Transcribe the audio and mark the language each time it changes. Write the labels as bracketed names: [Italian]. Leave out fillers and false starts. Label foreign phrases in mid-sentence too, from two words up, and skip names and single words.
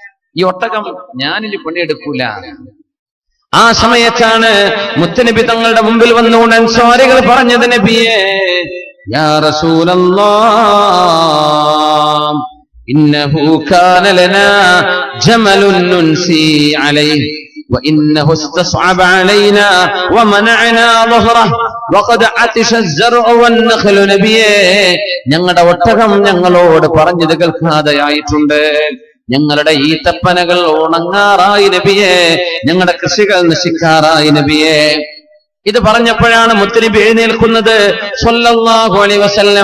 [Malayalam] ഈ ഒട്ടകം ഞാനിനി പണിയെടുക്കൂല. ആ സമയത്താണ് മുത്തുനബി തങ്ങളുടെ മുമ്പിൽ വന്നുകൊണ്ട് അൻസ്വാരികൾ പറഞ്ഞത്, നബിയേ യാ [Arabic] رسول الله إنه كان لنا جمل نسني عليه وإنه استصعب علينا ومنعنا ظهره وقد عطش الزرع والنخل [Malayalam] നബിയേ ഞങ്ങളുടെ ഒട്ടകം ഞങ്ങളോട് പറഞ്ഞത് കേൾക്കാതെയായിട്ടുണ്ട്, ഞങ്ങളുടെ ഈ തപ്പനകൾ ഉണങ്ങാറായി നബിയേ, ഞങ്ങളുടെ കൃഷികൾ നശിക്കാറായി നബിയേ. ഇത് പറഞ്ഞപ്പോഴാണ് മുത്തുനബി എഴുന്നേൽക്കുന്നത് [Arabic] صلى الله عليه وسلم.